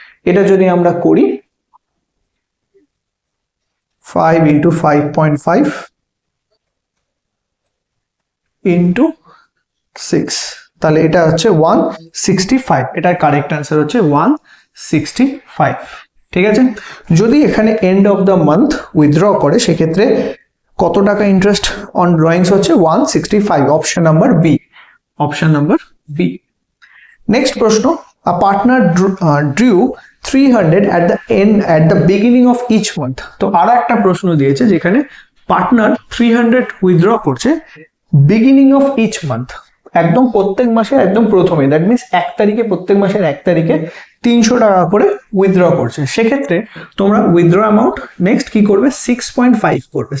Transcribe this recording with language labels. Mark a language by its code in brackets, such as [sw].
[bn] এটা যদি আমরা করি 5 ইন্টু 5.5 ইন্টু 6, তাহলে এটা হচ্ছে 165। এটার কারেক্ট অ্যান্সার হচ্ছে 165। ঠিক আছে, যদি এখানে end of the month withdraw করে সেক্ষেত্রে কত টাকা ইন্টারেস্ট অন ড্রয়িংস হচ্ছে 165, অপশন নাম্বার বি। নেক্সট প্রশ্ন, [en] A partner drew 300 at the beginning of each month। [bn] তো আর একটা প্রশ্ন দিয়েছে যেখানে পার্টনার 300 উইথড্র করছে বিগিনিং অফ ইচ মান্থ, একদম প্রত্যেক মাসের একদম প্রথমে, দ্যাট মিনস 1 তারিখে, প্রত্যেক মাসের 1 তারিখে 300 টাকা করে উইথড্র করছে। সেক্ষেত্রে তোমরা উইথড্র অ্যামাউন্ট নেক্সট কি করবে, 6.5 করবে।